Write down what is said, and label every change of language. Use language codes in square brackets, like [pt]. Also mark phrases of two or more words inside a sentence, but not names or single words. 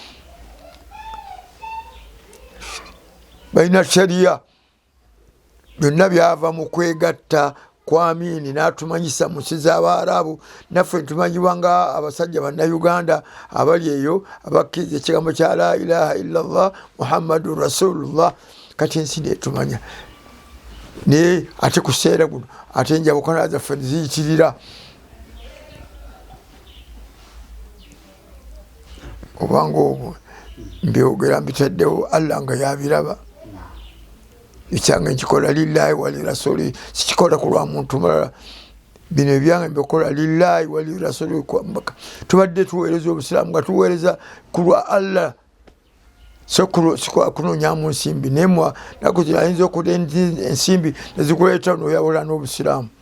[lg] balina shariya byonna byava mu kwegatta kwa amini n'atumanyisa mu nsi z'Abaarabu naffe ntumanyibwa nga abasajja bannayuganda abali eyo abakkiriza ekigambo kya [ar] لا إله إلا الله محمد رسول الله [lg] kati ensi neetumanya naye ate ku kiseera guno ate enjawukana zaffe neziyitirira obanga obwo mbyogera mbitaddewo allah nga yabiraba ekyange nkikola [ar] لله وللرسول [lg] sikikola ku lwa muntu mulala bino ebyange mbikola [ar] لله وللرسول [lg] kwambaka tubadde tuweereza obusiraamu nga tuweereza ku lwa allah so kunonyamu nsimbi naye nakuti ayinza okuta ensimbi nezikuleeta noyawola n'obusiraamu